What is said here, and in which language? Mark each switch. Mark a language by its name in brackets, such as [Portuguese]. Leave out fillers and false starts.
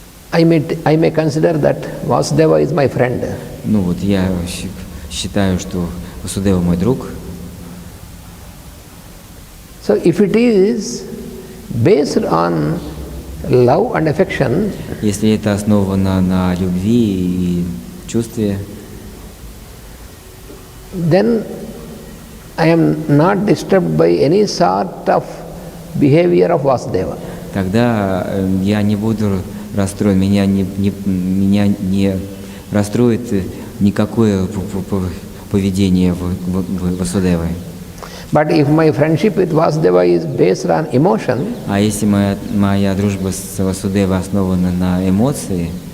[English] I may consider that Vasudeva is my friend. [Russian] ну вот я считаю, что Васудева мой друг. [English] So if it is based on love and affection, [Russian] Если это основано на любви и чувстве, [English] then I am not disturbed by any sort of behavior of Vasudeva. [Russian] тогда я не буду расстроен, меня не расстроит никакое поведение Васудевы. [English] But if my friendship with Vasudeva is based on emotion, [Russian] А если моя дружба с Васудевой основана на эмоциях,